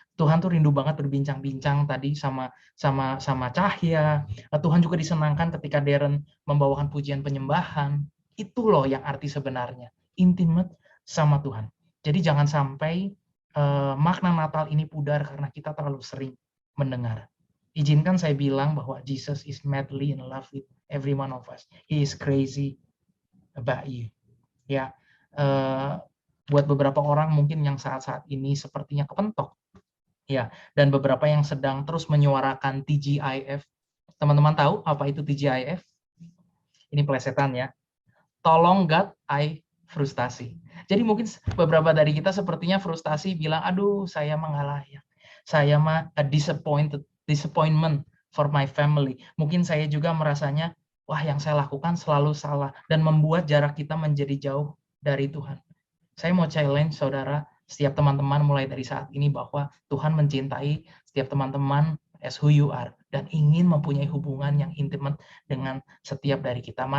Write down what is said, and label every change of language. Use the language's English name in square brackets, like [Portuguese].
[Indonesian] Tuhan tuh rindu banget berbincang-bincang tadi sama Cahya. Tuhan juga disenangkan ketika Darren membawakan pujian penyembahan. Itu loh yang arti sebenarnya, intimate sama Tuhan. Jadi jangan sampai makna Natal ini pudar karena kita terlalu sering mendengar. Izinkan saya bilang bahwa [English] Jesus is madly in love with every one of us. He is crazy about you. [Indonesian] Ya, buat beberapa orang mungkin yang saat-saat ini sepertinya kepentok. Ya, dan beberapa yang sedang terus menyuarakan TGIF. Teman-teman tahu apa itu TGIF? Ini plesetan ya. Tolong [English] God, I [Indonesian] frustasi. Jadi mungkin beberapa dari kita sepertinya frustasi bilang, aduh saya mengalah ya. Saya mah [English] a disappointment for my family. [Indonesian] Mungkin saya juga merasanya, wah yang saya lakukan selalu salah dan membuat jarak kita menjadi jauh dari Tuhan. Saya mau challenge saudara, setiap teman-teman mulai dari saat ini bahwa Tuhan mencintai setiap teman-teman [English] as who you are [Indonesian] dan ingin mempunyai hubungan yang intimate dengan setiap dari kita.